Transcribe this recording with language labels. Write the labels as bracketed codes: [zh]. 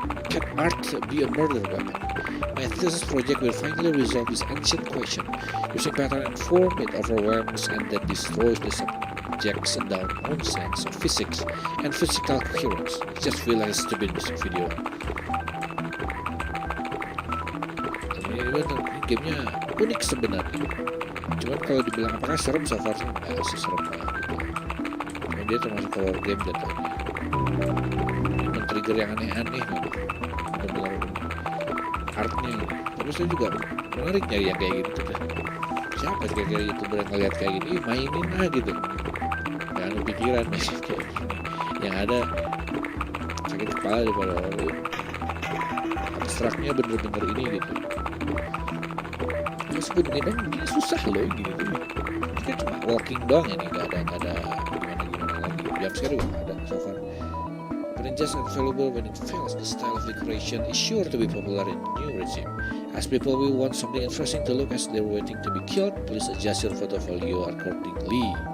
[en] Can art be a murder weapon? My thesis project will finally resolve this ancient question using pattern and form. It overwhelms and then destroys the subject's own sense of physics and physical coherence. Just feel like a stupid music video. [id] Ini gamenya unik sebenarnya. Cuman kalau dibilang apakah serem, [en] so far [id] nggak seserem lah gitu. Cuman dia termasuk horror game jatuhnya. Men-trigger yang aneh-aneh gitu. Benar-benar artnya gitu. Tapi saya juga menarik nyari yang kayak gitu kan. Siapa sih kayak YouTuber yang ngeliat kayak gini, mainin lah gitu. Jangan pikiran kayak gini. Yang ada sakit kepala daripada abstraknya bener-bener ini gitu. Meskipun ini susah loh gitu. Ini kan cuma walking doang ini, nggak ada gimana lagi. Jam sekarang juga ada [en] so far. But it's just available when it fails. The style of decoration is sure to be popular in the new regime. As people will want something interesting to look as they're waiting to be killed, please adjust your portfolio accordingly.